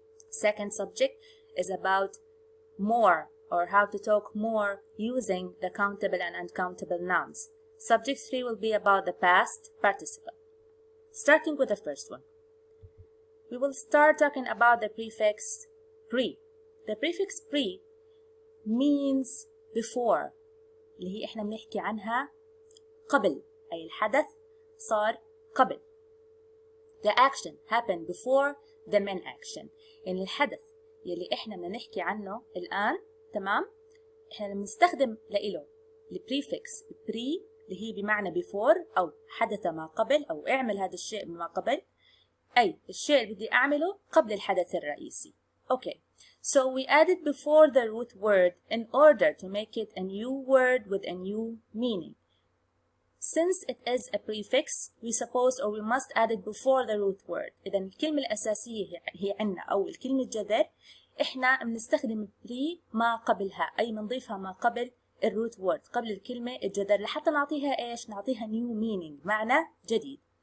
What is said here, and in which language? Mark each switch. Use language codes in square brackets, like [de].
[en] Second subject is about more, or how to talk more using the countable and uncountable nouns. Subject 3 will be about the past participle. Starting with the first one, we will start talking about the prefix pre. The prefix pre means before، [ar] اللي هي احنا بنحكي عنها قبل، أي الحدث صار قبل. [en] The action happened before the main action. [ar] يعني الحدث يلي احنا بدنا نحكي عنه الآن، تمام؟ احنا بنستخدم لإله البريفكس pre اللي هي بمعنى before أو حدث ما قبل أو اعمل هذا الشيء ما قبل، أي الشيء اللي بدي أعمله قبل الحدث الرئيسي. [en] Okay, so we added before the root word in order to make it a new word with a new meaning. Since it is a prefix, we suppose or we must add it before the root word. [ar] إذا الكلمة الأساسية هي عنا أو الكلمة جذر، إحنا بنستخدم pre ما قبلها، أي بنضيفها ما قبل الروت word، قبل الكلمة الجذر، لحتى نعطيها إيش؟ نعطيها [en] new meaning، [ar] معنى جديد.